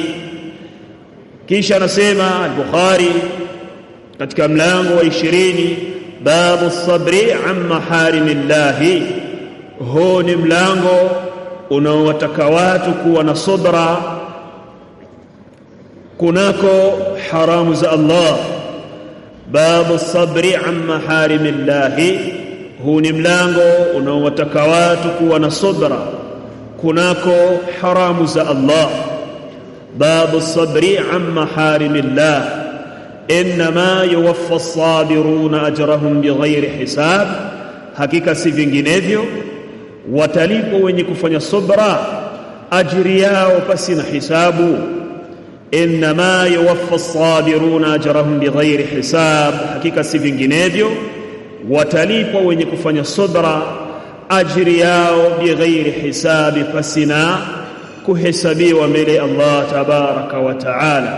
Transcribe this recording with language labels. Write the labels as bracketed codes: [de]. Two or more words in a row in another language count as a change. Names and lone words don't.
[sw] Kisha anasema al-Bukhari katika mlango wa 20, [ar] باب الصبر عن محارم الله. [sw] Huu ni mlango unaowataka watu kuwa na subra kunako haramu za Allah. [ar] باب الصبر عن محارم الله, [sw] huu ni mlango unaowataka watu kuwa na subra kunako haramu za Allah. [ar] باب الصبر عن محارم الله إنما يوفى الصابرون أجرهم بغير حساب, [sw] hakika si vinginevyo watalipo wenye kufanya subra ajiri yao pasi na hisabu. [ar] إنما يوفى الصابرون أجرهم بغير حساب, [sw] hakika si vinginevyo watalipo wenye kufanya subra ajiri yao [ar] بغير حساب, [sw] pasi na kuhesabiwa mbele Allah tabaraka wa taala.